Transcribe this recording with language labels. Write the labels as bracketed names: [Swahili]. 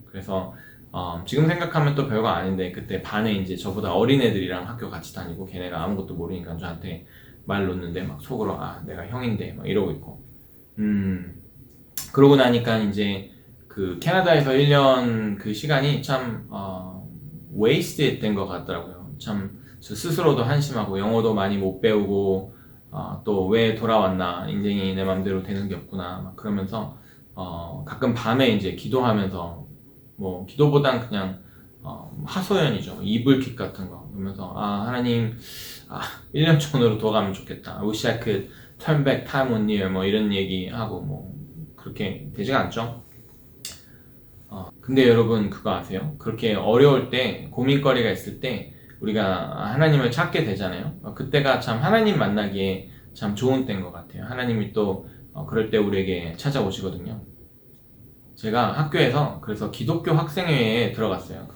[Korean] 그래서 지금 생각하면 또 별거 아닌데 그때 반에 이제 저보다 어린 애들이랑 학교 같이 다니고 걔네가 아무것도 모르니까 저한테 말 놓는데 막 속으로 내가 형인데 막 이러고 있고 그러고 나니까 이제 그 캐나다에서 1년 그 시간이 참 wasted 된 것 같더라고요. 참 저 스스로도 한심하고 영어도 많이 못 배우고 또 왜 돌아왔나, 인생이 내 맘대로 되는 게 없구나, 막 그러면서 가끔 밤에 이제 기도하면서 뭐 기도보단 그냥 하소연이죠. 이불킥 같은 거. 그러면서 하나님, 1년 전으로 돌아가면 좋겠다. [English] Wish I could turn back time one year, [Korean] 뭐 이런 얘기하고 뭐 그렇게 되지가 않죠. 근데 여러분 그거 아세요? 그렇게 어려울 때, 고민거리가 있을 때 우리가 하나님을 찾게 되잖아요. 그때가 참 하나님 만나기에 참 좋은 때인 것 같아요. 하나님이 또 그럴 때 우리에게 찾아오시거든요. 제가 학교에서 그래서 기독교 학생회에 들어갔어요.